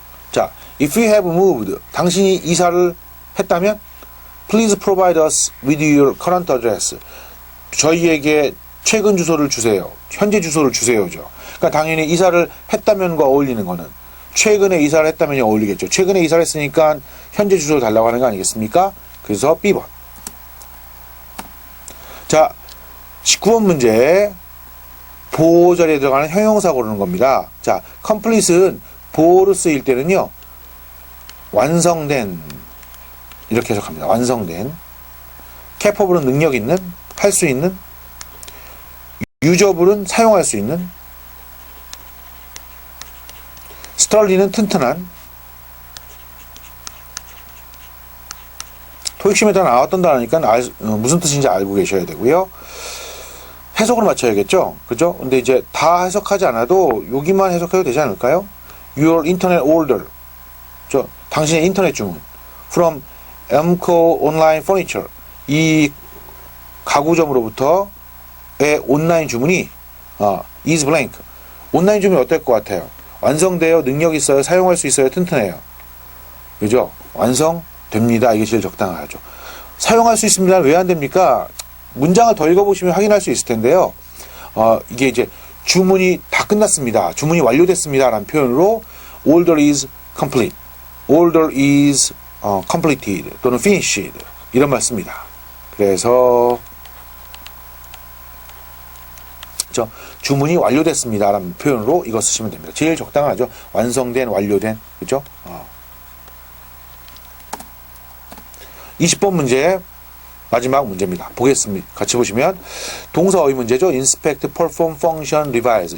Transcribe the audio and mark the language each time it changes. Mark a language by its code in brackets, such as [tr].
[en] 자, if we have moved, [ko] 당신이 이사를 했다면 [en] please provide us with your current address. [ko] 저희에게 최근 주소를 주세요. 현재 주소를 주세요죠. 그러니까 당연히 이사를 했다면과 어울리는 거는 최근에 이사를 했다면 어울리겠죠. 최근에 이사를 했으니까 현재 주소를 달라고 하는 거 아니겠습니까? 그래서 B번. 자, 19번 문제. 보호 자리에 들어가는 형용사 고르는 겁니다. 자, complete은 보호로 쓰일 때는요, 완성된, 이렇게 해석합니다. 완성된. capable은 능력 있는, 할 수 있는, usable은 사용할 수 있는, sturdy는 튼튼한, 토익 시험에 다 나왔던 단어니까 무슨 뜻인지 알고 계셔야 되고요. 해석으로 맞춰야겠죠? 그죠? 근데 이제 다 해석하지 않아도 여기만 해석해도 되지 않을까요? [en] Your internet order. [ko] 당신의 인터넷 주문. [en] From Emco Online Furniture. [ko] 이 가구점으로부터의 온라인 주문이 is blank. 온라인 주문이 어떨 것 같아요? 완성돼요? 능력 있어요? 사용할 수 있어요? 튼튼해요? 그죠? 완성됩니다. 이게 제일 적당하죠. 사용할 수 있습니다. 왜 안 됩니까? 문장을 더 읽어보시면 확인할 수 있을 텐데요. 이게 이제 주문이 다 끝났습니다. 주문이 완료됐습니다. 라는 표현으로 [en] order is complete, order is completed [ko] 또는 [en] finished [ko] 이런 말 씁니다. 그래서 주문이 완료됐습니다. 라는 표현으로 이거 쓰시면 됩니다. 제일 적당하죠. 완성된, 완료된. 그죠? 20번 문제. 마지막 문제입니다. 보겠습니다. 같이 보시면 동사 어휘 문제죠. [en] inspect, perform, function, revise.